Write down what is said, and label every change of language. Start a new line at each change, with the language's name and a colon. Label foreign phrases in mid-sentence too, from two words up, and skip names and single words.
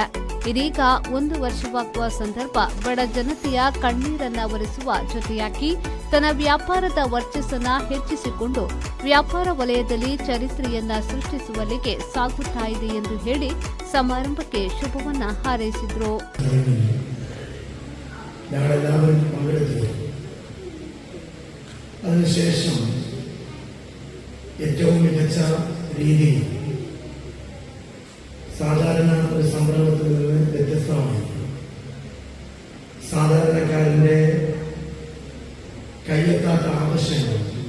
Kannada: ಇದೀಗ 1 ವರ್ಷವಾಗುವ ಸಂದರ್ಭ ಬಡ ಜನತೆಯ ಕಣ್ಣೀರನ್ನ ಒರೆಸುವ ಜೊತೆಯಾಗಿ ತನ್ನ ವ್ಯಾಪಾರದ ವರ್ಚಸ್ಸನ್ನ ಹೆಚ್ಚಿಸಿಕೊಂಡು ವ್ಯಾಪಾರ ವಲಯದಲ್ಲಿ ಚರಿತ್ರೆಯನ್ನ ಸೃಷ್ಟಿಸುವಲ್ಲಿಗೆ ಸಾಗುತ್ತಾ ಇದೆ ಎಂದು ಹೇಳಿ ಸಮಾರಂಭಕ್ಕೆ ಶುಭವನ್ನ ಹಾರೈಸಿದರು.
Malayalam: ഏറ്റവും മികച്ച രീതിയിൽ സാധാരണ ഒരു സംരംഭത്തിൽ നിന്ന് വ്യത്യസ്തമായി സാധാരണക്കാരന്റെ കയ്യെത്താത്ത ആവശ്യങ്ങൾ